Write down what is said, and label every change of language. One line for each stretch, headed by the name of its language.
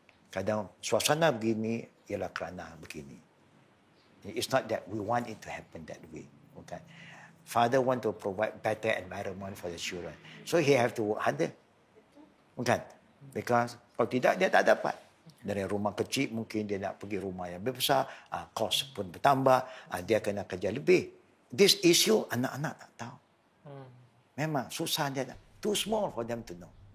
Malay: Kadang suasana begini ialah kerana begini.
English: It's not that we want it to happen that way. Okay? Father want to provide better environment for the children. So he have to work harder.
Malay: Bukan? Because kalau tidak, dia tak dapat. Dari rumah kecil mungkin dia nak pergi rumah yang besar, kos pun bertambah, dia kena kerja lebih.
English: This issue
Malay: anak-anak tak tahu. Memang susah dia,
English: too small for them to know.